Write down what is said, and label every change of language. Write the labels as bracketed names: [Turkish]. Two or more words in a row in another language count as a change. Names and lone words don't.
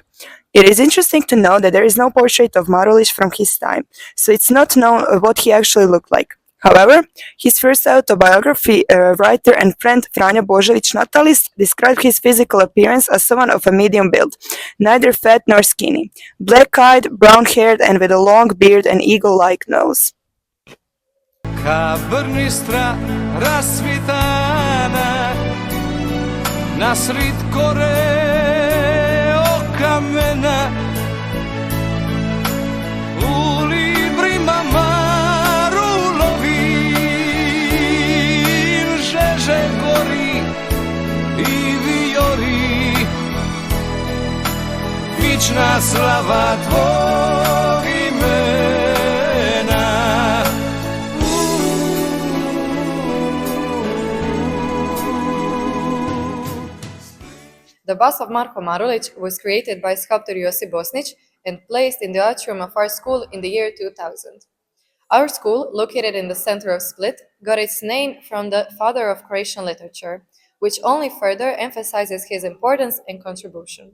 [English] It is interesting to know that there is no portrait of Marulić from his time, so it's not known what he actually looked like. However, his first autobiography writer and friend Frano Božić Natalis described his physical appearance as someone of a medium build, neither fat nor skinny, black-eyed, brown-haired, and with a long beard and eagle-like nose. [Croatian] Ka brnistra rasvitana nasrid kore okamena u librima žeže gori i vijori, vična slava tvog imena. [English] The bust of Marko Marulić was created by sculptor Josip Bosnić and placed in the atrium of our school in the year 2000. Our school, located in the center of Split, got its name from the father of Croatian literature, which only further emphasizes his importance and contribution.